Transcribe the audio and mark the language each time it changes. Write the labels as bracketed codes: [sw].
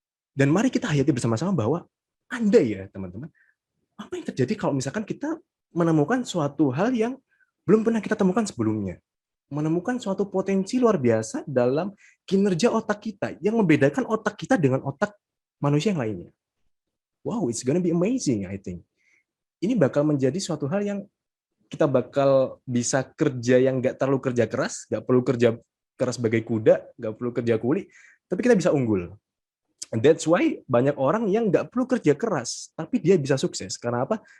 [id] Dan mari kita hayati bersama-sama bahwa andai ya teman-teman, apa yang terjadi kalau misalkan kita menemukan suatu hal yang belum pernah kita temukan sebelumnya, menemukan suatu potensi luar biasa dalam kinerja otak kita yang membedakan otak kita dengan otak manusia yang lainnya. [en] Wow, it's gonna be amazing, I think. [id] Ini bakal menjadi suatu hal yang kita bakal bisa kerja yang nggak terlalu kerja keras, nggak perlu kerja keras sebagai kuda, nggak perlu kerja kuli, tapi kita bisa unggul. [en] And that's why [id] banyak orang yang nggak perlu kerja keras, tapi dia bisa sukses. Karena apa?